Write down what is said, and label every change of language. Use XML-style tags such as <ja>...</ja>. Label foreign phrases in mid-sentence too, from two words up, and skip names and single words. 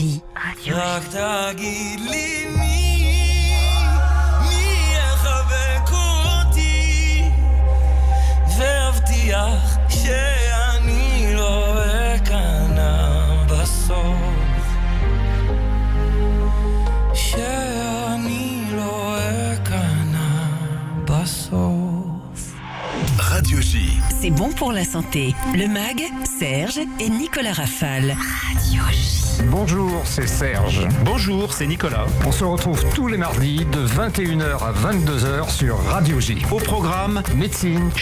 <he>רק תגיד לי מי יחבק אותי והבטיח שאני לא אכנע בסוף שאני לא אכנע בסוף</he> <fr>Radio J. C'est bon pour la santé. Le MAG, Serge et Nicolas Rafale. Radio J. Bonjour, c'est Serge. Bonjour, c'est Nicolas. On se retrouve tous les mardis de 21h à 22h sur Radio J. Au programme, Médecine,</fr>